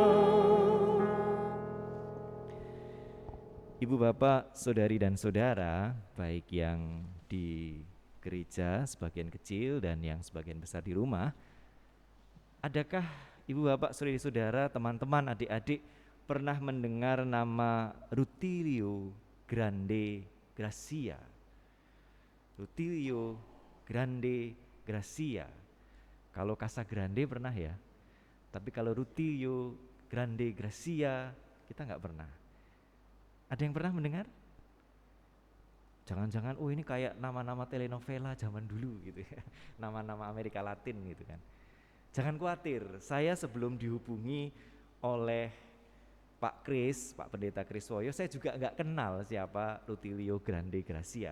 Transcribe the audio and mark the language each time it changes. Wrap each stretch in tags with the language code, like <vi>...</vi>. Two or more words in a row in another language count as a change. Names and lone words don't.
<id>Ibu, Bapak, Saudari dan Saudara, baik yang di gereja sebagian kecil dan yang sebagian besar di rumah, adakah Ibu, Bapak, Saudari, Saudara, teman-teman, adik-adik pernah mendengar nama Rutilio Grande Gracia? Rutilio Grande Gracia. Kalau Casa Grande pernah ya, tapi kalau Rutilio Grande Gracia kita nggak pernah. Ada yang pernah mendengar? Jangan-jangan ini kayak nama-nama telenovela zaman dulu gitu ya, nama-nama Amerika Latin gitu kan. Jangan khawatir, saya sebelum dihubungi oleh Pak Kris, Pak Pendeta Kriswoyo, saya juga enggak kenal siapa Rutilio Grande Gracia.</id>